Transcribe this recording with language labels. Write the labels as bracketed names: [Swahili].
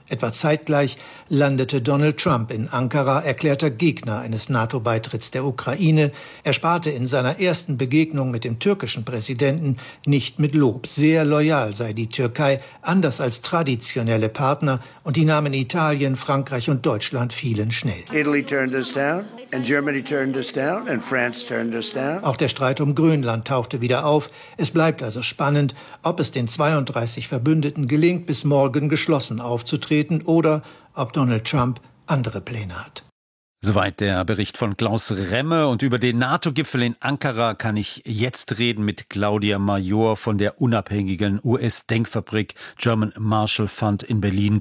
[German] Etwa zeitgleich landete Donald Trump in Ankara, erklärter Gegner eines NATO-Beitritts der Ukraine. Er sparte in seiner ersten Begegnung mit dem türkischen Präsidenten nicht mit Lob. Sehr loyal sei die Türkei, anders als traditionelle Partner. Und die Namen Italien, Frankreich und Deutschland fielen schnell. [English] Italy turned us down, and Germany turned us down, and France turned us down. [German] Auch der Streit um Grönland tauchte wieder auf. Es bleibt also spannend, ob es den 32 Verbündeten gelingt, bis morgen geschlossen aufzutreten oder ob Donald Trump andere Pläne hat. Soweit der Bericht von Klaus Remme. Und über den NATO-Gipfel in Ankara kann ich jetzt reden mit Claudia Major von der unabhängigen US-Denkfabrik German Marshall Fund in Berlin.